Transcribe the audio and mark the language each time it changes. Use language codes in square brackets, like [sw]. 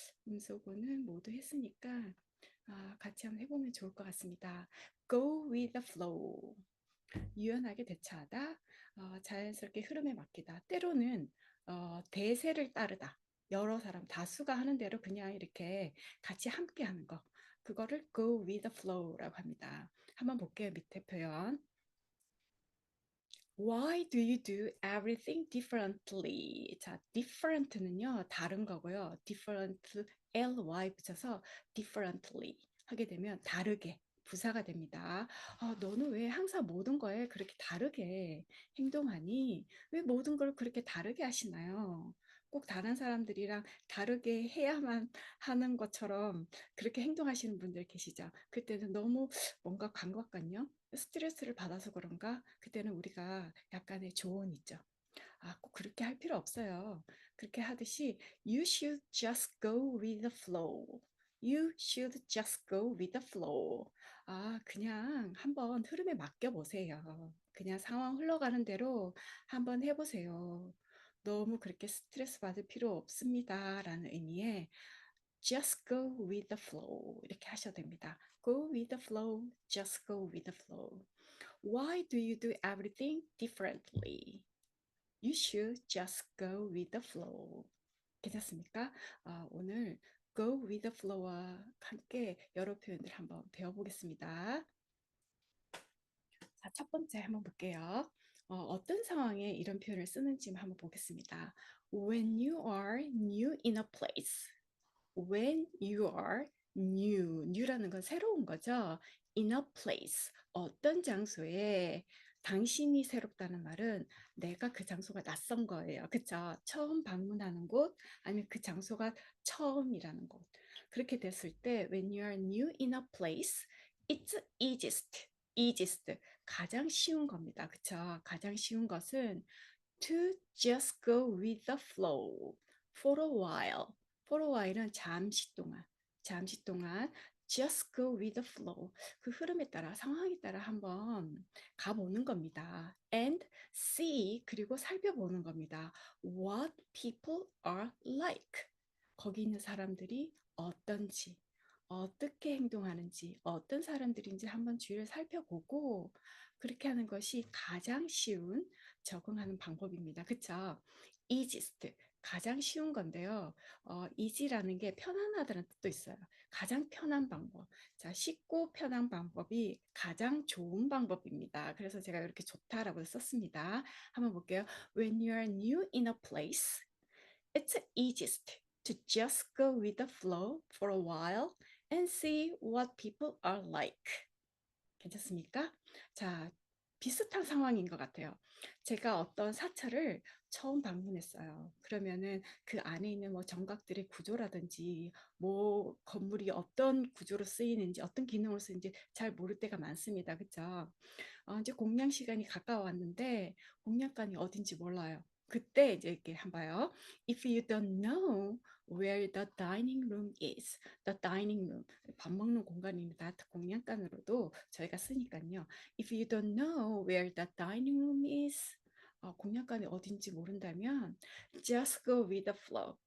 [ko] 음소거는 모두 했으니까 같이 한번 해보면 좋을 것 같습니다. [en] Go with the flow. [ko] 유연하게 대처하다, 자연스럽게 흐름에 맡기다. 때로는 대세를 따르다. 여러 사람, 다수가 하는 대로 그냥 이렇게 같이 함께 하는 거. 그거를 [en] go with the flow [ko] 라고 합니다. 한번 볼게요. 밑에 표현. [en] Why do you do everything differently? [ko] 자, different는요, 다른 거고요. different, ly 붙여서 differently 하게 되면 다르게, 부사가 됩니다. 너는 왜 항상 모든 거에 그렇게 다르게 행동하니? 왜 모든 걸 그렇게 다르게 하시나요? 꼭 다른 사람들이랑 다르게 해야만 하는 것처럼 그렇게 행동하시는 분들 계시죠? 그때는 너무 뭔가 감각 같냐? 스트레스를 받아서 그런가? 그때는 우리가 약간의 조언이 있죠. 꼭 그렇게 할 필요 없어요. 그렇게 하듯이 [en] you should just go with the flow. You should just go with the flow. [ko] 그냥 한번 흐름에 맡겨 보세요. 그냥 상황 흘러가는 대로 한번 해보세요. 너무 그렇게 스트레스 받을 필요 없습니다라는 의미의 [en] just go with the flow [ko] 이렇게 하셔도 됩니다. [en] Go with the flow, just go with the flow. Why do you do everything differently? You should just go with the flow. [ko] 괜찮습니까? 오늘 [en] go with the flow [ko] 와 함께 여러 표현들 한번 배워보겠습니다. 자, 첫 번째 한번 볼게요. 어떤 상황에 이런 표현을 쓰는지 한번 보겠습니다. [en] When you are new in a place. When you are new, [ko] new라는 건 새로운 거죠. [en] In a place, [ko] 어떤 장소에 당신이 새롭다는 말은 내가 그 장소가 낯선 거예요. 그쵸? 처음 방문하는 곳, 아니면 그 장소가 처음이라는 곳. 그렇게 됐을 때, [en] when you are new in a place, it's easiest. [ko] easiest. 가장 쉬운 겁니다. 그쵸? 가장 쉬운 것은 [en] to just go with the flow for a while. for a while은 [ko] 잠시 동안 [en] just go with the flow. [ko] 그 흐름에 따라, 상황에 따라 한번 가보는 겁니다. [en] and see, [ko] 그리고 살펴보는 겁니다. [en] what people are like. [ko] 거기 있는 사람들이 어떤지, 어떻게 행동하는지, 어떤 사람들인지 한번 주위를 살펴보고 그렇게 하는 것이 가장 쉬운 적응하는 방법입니다. 그쵸? easiest, 가장 쉬운 건데요. easy라는 게 편안하다는 뜻도 있어요. 가장 편한 방법. 자, 쉽고 편한 방법이 가장 좋은 방법입니다. 그래서 제가 이렇게 좋다라고 썼습니다. 한번 볼게요. [en] When you are new in a place, it's easiest. to just go with the flow for a while and see what people are like. [ko] 괜찮습니까? 자, 비슷한 상황인 것 같아요. 제가 어떤 사찰을 처음 방문했어요. 그러면은 그 안에 있는 뭐 정각들의 구조라든지 뭐 건물이 어떤 구조로 쓰이는지 어떤 기능으로 쓰이는지 잘 모를 때가 많습니다. 그렇죠? 이제 공양 시간이 가까웠는데 공양관이 어딘지 몰라요. 그때 이제 이렇게 한번 봐요. [en] If you don't know where the dining room is, the dining room [ko] 밥 먹는 공간입니다. 공양관으로도 저희가 쓰니까요. [en] If you don't know where the dining room is, [ko] 공양관이 어딘지 모른다면 [en] just go with the flow.